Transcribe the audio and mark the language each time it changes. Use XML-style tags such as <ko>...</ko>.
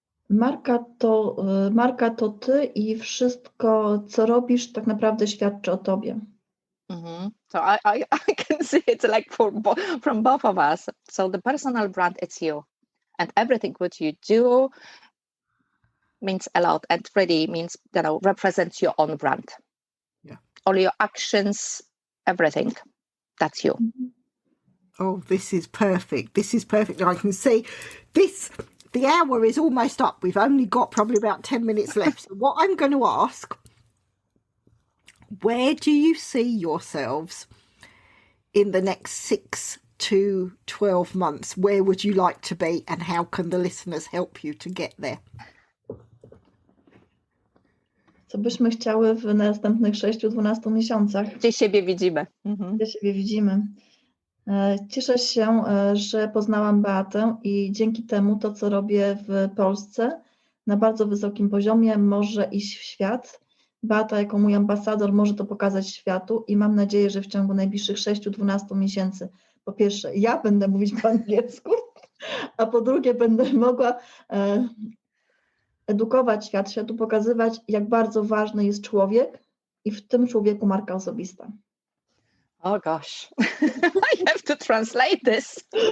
<pl>Marka to ty i wszystko, co robisz, tak naprawdę świadczy o tobie.</pl> <en>So I can see it like from both of us. So the personal brand, it's you, and everything what you do means a lot, and really means represents your own brand. Yeah. All your actions, everything, that's you. Oh, this is perfect. I can see the hour is almost up. We've only got probably about 10 minutes left. So what I'm going to ask, where do you see yourselves in the next 6 to 12 months? Where would you like to be, and how can the listeners help you to get there?</en> <pl>Co byśmy chciały w następnych 6-12 miesiącach? Gdzie siebie widzimy? Gdzie siebie widzimy? Cieszę się, że poznałam Beatę i dzięki temu to, co robię w Polsce, na bardzo wysokim poziomie, może iść w świat. Beata jako mój ambasador może to pokazać światu i mam nadzieję, że w ciągu najbliższych 6-12 miesięcy po pierwsze ja będę mówić po angielsku, a po drugie będę mogła edukować światu pokazywać, jak bardzo ważny jest człowiek i w tym człowieku marka osobista.</pl> <en>Oh gosh, I have to translate this.</en>